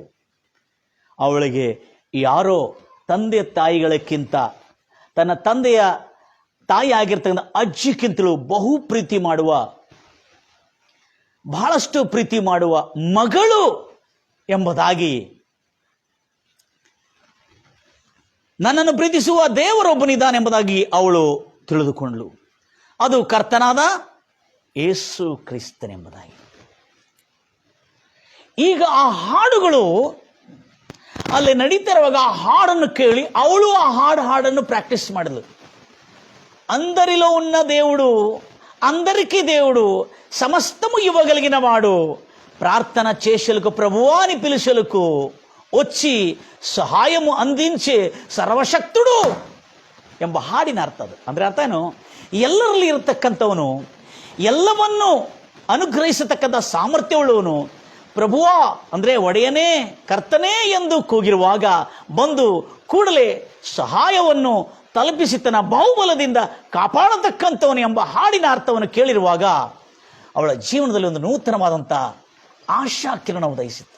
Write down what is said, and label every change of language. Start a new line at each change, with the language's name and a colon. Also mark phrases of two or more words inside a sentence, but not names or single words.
Kannada: ಅವಳಿಗೆ ಯಾರೋ ತಂದೆ ತಾಯಿಗಳಕ್ಕಿಂತ ತನ್ನ ತಂದೆಯ ತಾಯಿ ಆಗಿರ್ತಕ್ಕಂಥ ಅಜ್ಜಿಗಿಂತಲೂ ಬಹು ಪ್ರೀತಿ ಮಾಡುವ, ಬಹಳಷ್ಟು ಪ್ರೀತಿ ಮಾಡುವ ಮಗಳು ಎಂಬುದಾಗಿ, ನನ್ನನ್ನು ಪ್ರೀತಿಸುವ ದೇವರೊಬ್ಬನಿದ್ದಾನೆಂಬುದಾಗಿ ಅವಳು ತಿಳಿದುಕೊಂಡಳು. ಅದು ಕರ್ತನಾದ ಯೇಸು ಕ್ರಿಸ್ತನೆಂಬುದಾಗಿ. ಈಗ ಆ ಹಾಡುಗಳು ಅಲ್ಲಿ ನಡೀತಾ ಇರುವಾಗ ಆ ಹಾಡನ್ನು ಕೇಳಿ ಅವಳು ಆ ಹಾಡನ್ನು ప్రాక్టీస్ ಮಾಡಿದ್ಲು.
Telugu: అందరిలో ఉన్న దేవుడు, అందరికీ దేవుడు, సమస్తము ఇవ్వగలిగిన వాడు, ప్రార్థన చేసేలకు ప్రభువా అని పిలుచులకు వచ్చి సహాయము అందించే సర్వశక్తుడు
Kannada: ಎಂಬ ಹಾಡಿನ ಅರ್ಥ ಅದು. ಅಂದರೆ ಅರ್ಥ ಏನು? ಎಲ್ಲರಲ್ಲಿ ಇರತಕ್ಕಂಥವನು, ಎಲ್ಲವನ್ನು ಅನುಗ್ರಹಿಸತಕ್ಕಂಥ ಸಾಮರ್ಥ್ಯವುಳ್ಳವನು, ಪ್ರಭುವಾ ಅಂದರೆ ಒಡೆಯನೇ ಕರ್ತನೇ ಎಂದು ಕೂಗಿರುವಾಗ ಬಂದು ಕೂಡಲೇ ಸಹಾಯವನ್ನು ತಲುಪಿಸಿ ತನ್ನ ಬಾಹುಬಲದಿಂದ ಕಾಪಾಡತಕ್ಕಂಥವನು ಎಂಬ ಹಾಡಿನ ಅರ್ಥವನ್ನು ಕೇಳಿರುವಾಗ ಅವಳ ಜೀವನದಲ್ಲಿ ಒಂದು ನೂತನವಾದಂಥ ಆಶಾ ಕಿರಣ ಉದಯಿಸಿತ್ತು.